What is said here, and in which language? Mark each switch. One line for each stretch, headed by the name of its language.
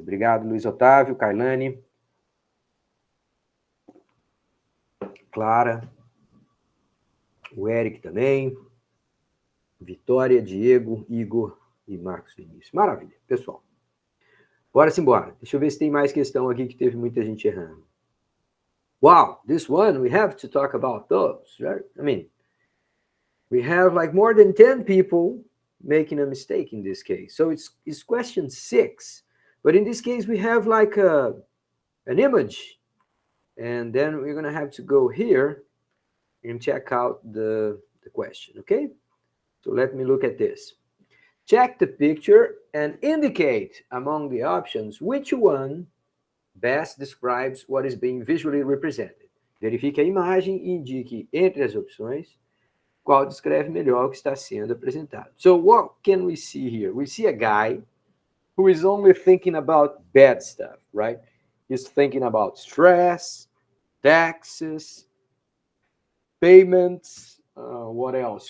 Portuguese: Obrigado, Luiz Otávio, Kailane, Clara, o Eric também, Vitória, Diego, Igor e Marcos Vinícius. Maravilha, pessoal. Bora-se embora. Deixa eu ver se tem mais questão aqui que teve muita gente errando.
English: Wow, this one, we have to talk about those, right? I mean, we have like more than 10 people making a mistake in this case. So it's question 6. But in this case, we have like an image. And then we're going to have to go here and check out the question, okay? So let me look at this. Check the picture and indicate among the options which one best describes what is being visually represented.
Portuguese: Verifique a imagem e indique entre as opções qual descreve melhor o que está sendo apresentado.
English: So what can we see here? We see a guy who is only thinking about bad stuff, right? He's thinking about stress, taxes, payments, what else?